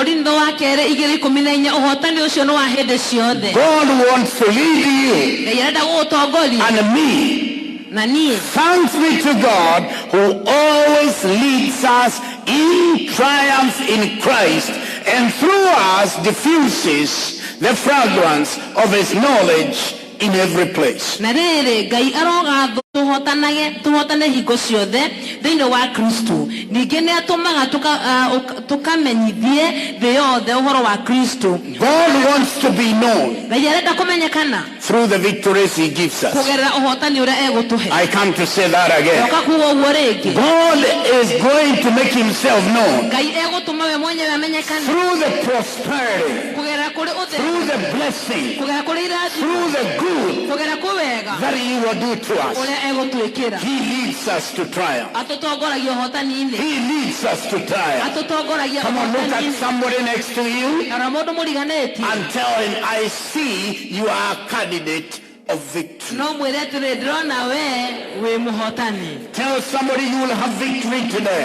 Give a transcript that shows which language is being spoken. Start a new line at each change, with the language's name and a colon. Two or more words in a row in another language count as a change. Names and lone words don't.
English: God wants to lead you and me. Thanks be to God who always leads us in triumph in Christ, and through us diffuses the fragrance of his knowledge in every place.
Kikuyu: Tuhotane hingo ciothe thiini wa Kristo ningi ni atumaga tukamenyithie thii yothe uhoro wa Kristo.
English: God wants to be known
Kikuyu: Ngai arenda kumenyekana
English: through the victories he gives us.
Kikuyu: kugerera uhotani uria egutuhe.
English: I come to say that again. God is going to make himself known
Kikuyu: Ngai egutuma we mwenyewe amenyekane
English: through the prosperity,
Kikuyu: kugerera kuri uthe,
English: through the blessing,
Kikuyu: kugerera kuri irathi,
English: through the good
Kikuyu: kugerera kuwega
English: that he will do to us. He leads us to triumph. He leads us to triumph. Come on, look at somebody next to you and tell him, I see you are a candidate of victory. Tell somebody you will have victory today.